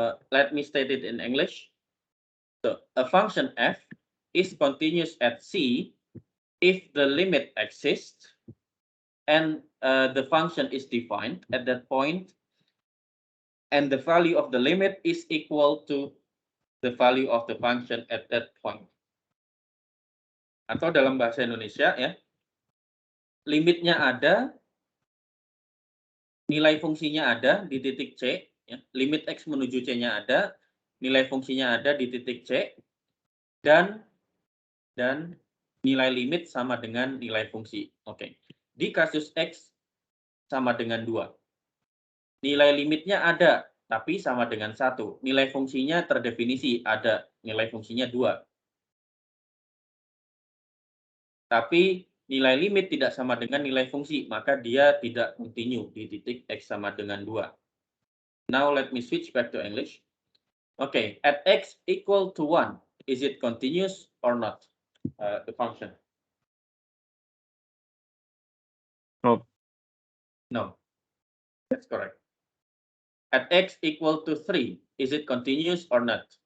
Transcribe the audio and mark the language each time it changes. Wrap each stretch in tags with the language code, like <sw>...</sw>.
<en>Let me state it in English. So, a function f is continuous at C if the limit exists and the function is defined at that point and the value of the limit is equal to the value of the function at that point.</en> <id>Atau dalam bahasa Indonesia ya, limitnya ada, nilai fungsinya ada di titik C, ya, limit X menuju C-nya ada, nilai fungsinya ada di titik C, dan nilai limit sama dengan nilai fungsi. Oke. Di kasus X sama dengan 2. Nilai limitnya ada, tapi sama dengan 1. Nilai fungsinya terdefinisi, ada. Nilai fungsinya 2. Tapi nilai limit tidak sama dengan nilai fungsi, maka dia tidak kontinu di titik X sama dengan 2.</id> <en>Now let me switch back to English. Okay, at X equal to 1, is it continuous or not, the function? No. No, that's correct. At X equal to 3, is it continuous or not?</en>